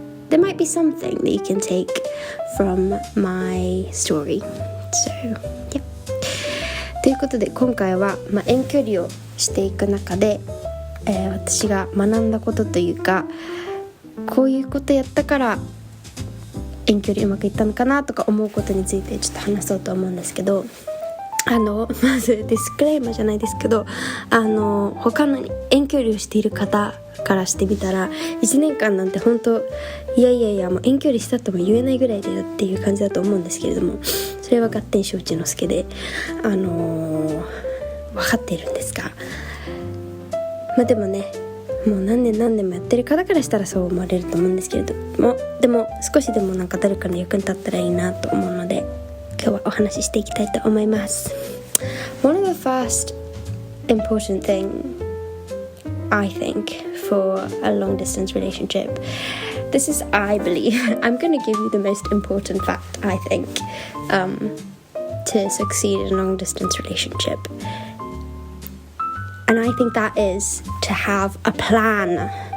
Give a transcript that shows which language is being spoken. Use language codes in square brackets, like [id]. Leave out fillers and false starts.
[en] There might be something that you can take from my story. So yeah. [ja] ということで今回は、遠距離をしていく中で、私が学んだことというか、こういうことやったから遠距離うまくいったのかなとか思うことについてちょっと話そうと思うんですけど、まずディスクレーマーじゃないですけど、他の遠距離をしている方からしてみたら1年間なんて本当いやもう遠距離したとも言えないぐらいだよっていう感じだと思うんですけれども、それは勝手に承知の助で分かっているんですが、でもね、もう何年もやってる方からしたらそう思われると思うんですけれども、でも少しでも誰かの役に立ったらいいなと思うので、今日はお話ししていきたいと思います。 [en] One of the first important thing I think for a long distance relationship, this is I believe I'm going to give you the most important fact I think to succeed in a long distance relationship, and I think that is to have a plan.